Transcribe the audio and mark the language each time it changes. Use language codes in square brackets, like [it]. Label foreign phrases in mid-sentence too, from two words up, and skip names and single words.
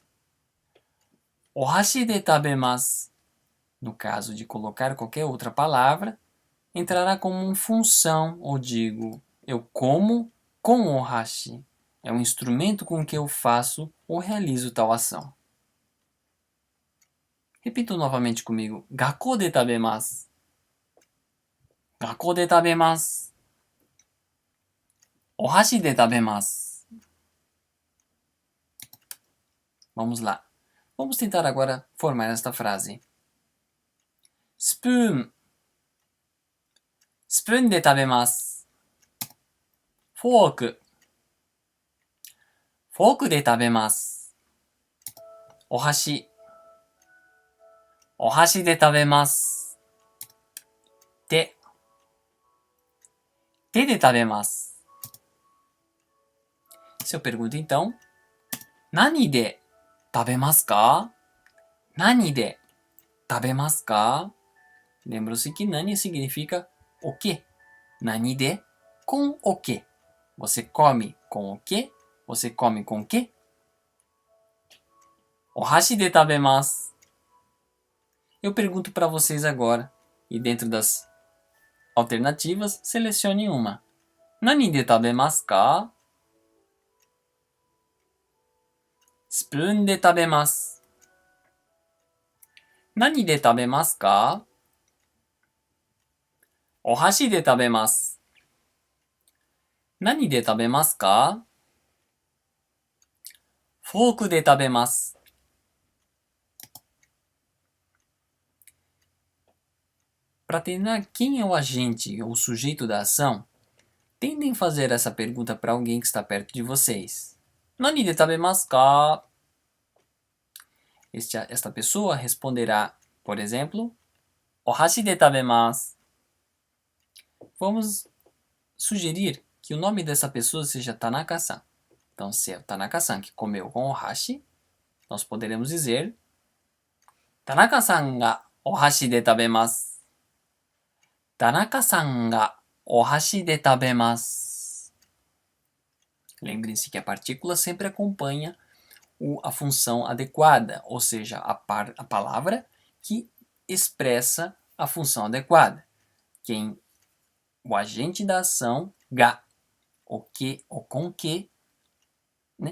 [ja] お箸で食べます, [pt] no caso de colocar qualquer outra palavra, entrará como uma função, ou digo, eu como com ohashi. É um instrumento com que eu faço ou realizo tal ação. Repita novamente comigo. [ja] 学校で食べます。学校で食べます. お箸で食べます. [pt] Vamos lá. Vamos tentar agora formar esta frase. [ja] Spoon. Spoon で食べます. Fork. Fork で食べます. Ohashi. お箸で食べます. 手。手で食べます. [pt] Se eu pergunto então, [ja] 何で食べますか? 何で食べますか? [pt] Lembram-se que nani significa o que? [ja] 何で, [pt] com o que? Você come com o que? Você come com o que? [ja] お箸で食べます. [pt] Eu pergunto para vocês agora, e dentro das alternativas, selecione uma. [ja] 何で食べますか? Spoon で食べます. 何で食べますか? お箸で食べます. 何で食べますか? Fork で食べます. [pt] Para determinar quem é o agente ou o sujeito da ação, tentem fazer essa pergunta para alguém que está perto de vocês. [ja] 何で食べますか? [pt] Esta pessoa responderá, por exemplo, [ja] お箸で食べます. [pt] Vamos sugerir que o nome dessa pessoa seja Tanaka-san. Então, se é o Tanaka-san que comeu com ohashi, nós poderemos dizer [ja] 田中さんがお箸で食べます. 田中さんがお箸で食べます. [pt] Lembrem-se que a partícula sempre acompanha a função adequada, ou seja, a palavra que expressa a função adequada. O agente da ação, ga, o que, o com que, né?